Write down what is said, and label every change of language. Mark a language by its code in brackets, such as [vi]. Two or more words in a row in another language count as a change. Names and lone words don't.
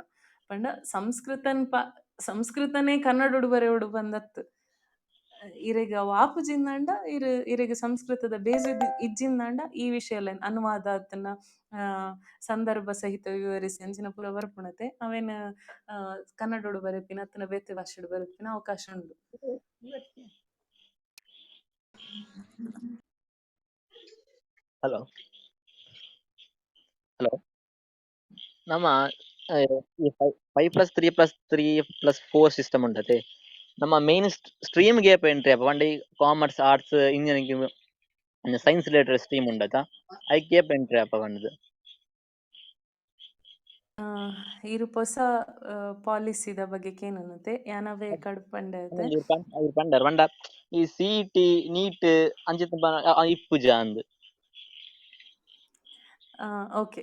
[tcy] ಪಂಡ ಸಂಸ್ಕೃತನೇ ಕನ್ನಡೊಡು ಬರೆಯೊಡು ಬಂದತ್ ಇರೆಗ್ ಅವು ಆಪುಜಿಂದಾಂಡ ಇರೆಗ್ ಸಂಸ್ಕೃತದ ಬೇಸಿದ್ ಇಜ್ಜಿಂದಾಂಡ ಈ ವಿಷಯಲ ಅನುವಾದ ಆತನ ಸಂದರ್ಭ ಸಹಿತ ವಿವರಿಸಿ ಅಂಚಿನ ಪೂರ ಬರ್ಪುಣತೆ ಅವೆನ್ ಕನ್ನಡೊಡು ಬರೆಪಿನ ಅತ್ತನ ಬೇತೆ ಭಾಷೆಡ್ ಬರೆಪಿನ ಅವಕಾಶ ಉಂಡು. [en] hello hello [tcy] ನಮ್ಮ ಈ 5+3+3+4 ಸಿಸ್ಟಮ್ ಉಂಟತೆ ನಮ್ಮ [en] main stream gap entry [tcy] ಅಪ್ಪ ಪಂಡ [en] commerce arts engineering science related stream [tcy] ಉಂಡತ ಐ [en] gap entry [tcy] ಅಪ್ಪ ಪಂಡದು ಇರು ಹೊಸ ಪಾಲಿಸಿದ ಬಗ್ಗೆ ಕೇನನತೆ ಯಾನವೇ ಕಡ್ಪಂಡೆ ಐತೆ ಪಂಡರ್ ಪಂಡ ಈ CET ನೀಟ್ ಅಂಚಿತ ಇಪ್ಪುಜ ಅಂದ್ ಓಕೆ.